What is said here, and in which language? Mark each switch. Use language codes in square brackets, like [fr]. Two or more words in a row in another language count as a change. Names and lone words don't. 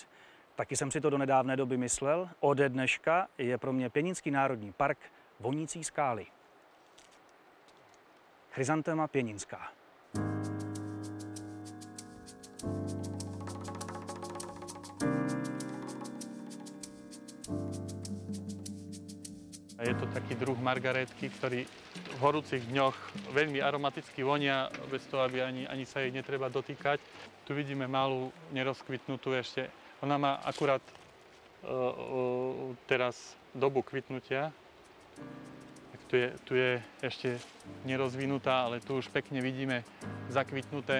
[cs] Taky jsem si to do nedávné doby myslel. Ode dneška je pro mě Pieninský národní park vonící skály. Chryzantema pieninská. [sk] Je to taký druh margarétky, ktorý v horúcich dňoch veľmi aromaticky vonia, bez toho, aby ani sa jej netreba dotýkať. Tu vidíme malú nerozkvitnutú ešte. Ona má akurát teraz dobu kvitnutia. Tak tu je ešte nerozvinutá, ale tu už pekne vidíme zakvitnuté.